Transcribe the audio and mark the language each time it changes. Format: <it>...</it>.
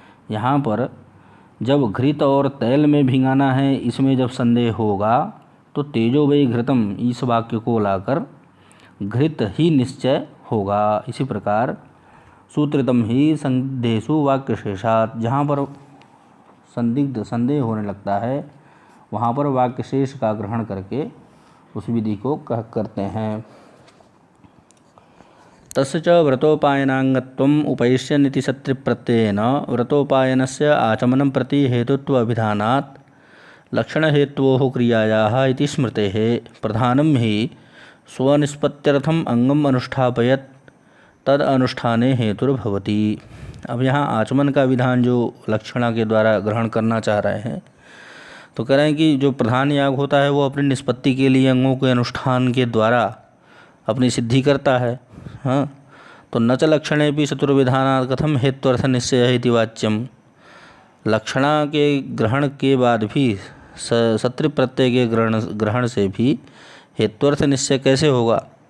<hi>यहाँ पर जब घृत और तैल में भिंगाना है, इसमें जब संदेह होगा तो</hi> <sa>तेजो वै घृतम</sa> <hi>इस वाक्य को लाकर घृत ही निश्चय होगा। इसी प्रकार सूत्रितम ही संदेशु वाक्यशेषात्, जहाँ पर संदिग्ध संदेह होने लगता है वहाँ पर वाक्यशेष का ग्रहण करके उस विधि को करते हैं।</hi> <sa>तस्य च व्रतोपायनांगत्वम् उपैष्यन्निति सत्रिप्रत्ययेन व्रतोपायनस्य आचमनं प्रति हेतुत्व अभिधानात् लक्षणहेतोः क्रियायाः इति स्मृतेः प्रधानं हि स्वनिष्पत्त्यर्थम् अंगम अनुष्ठापयत् तद अनुष्ठाने हेतुर्भवति।</sa> <hi>अब यहाँ आचमन का विधान जो लक्षणा के द्वारा ग्रहण करना चाह रहे हैं, तो कह रहे हैं कि जो प्रधान याग होता है वो अपनी निष्पत्ति के लिए अंगों के अनुष्ठान के द्वारा अपनी सिद्धि करता है। हाँ, तो</hi> <sa>न च लक्षणे भी चतुर्विधानात् कथम हेत्वर्थ निश्चय इति वाच्यम,</sa> <hi>लक्षणा के ग्रहण के बाद भी सत्रि प्रत्यय के ग्रहण से भी हेत्वर्थ निश्चय कैसे होगा।</hi>